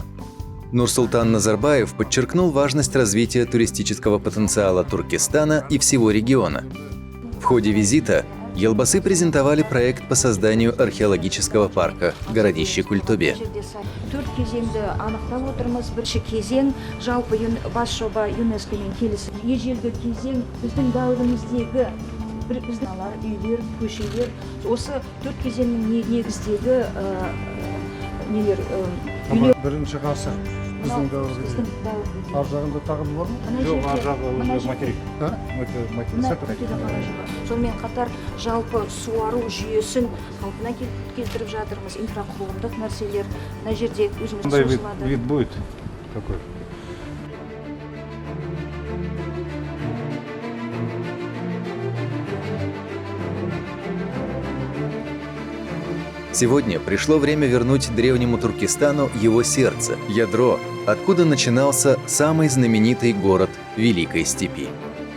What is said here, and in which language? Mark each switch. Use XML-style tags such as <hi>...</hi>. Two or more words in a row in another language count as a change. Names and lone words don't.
<ru>Нурсултан Назарбаев подчеркнул важность развития туристического потенциала Туркестана и всего региона. В ходе визита Елбасы презентовали проект по созданию археологического парка «Городище Культубе».</ru> <kk>Төрт кезеңді анықтап отырмыз. Бірінші кезең жалпы бас жоба ЮНЕСКО-мен келісім. Ежелгі кезең біздің дәуіріміздегі біздің үйлер, көшелер. Осы төрт кезеңнің негіздегі нелер үйлер. Бірінші ғасыр біздің дәуірімізде. Ар жағында тағы бар ма? Жоқ, ар жағы материк. Сонымен қатар жалпы суару жүйесін қалпына келтіріп жатырмыз, инфрақұрылымдық нәрселер. Мына жерде өзіміз созылады.</kk> <ru>Қандай вид будет такой? Сегодня пришло время вернуть древнему Туркестану его сердце, ядро, откуда начинался самый знаменитый город Великой Степи.</ru>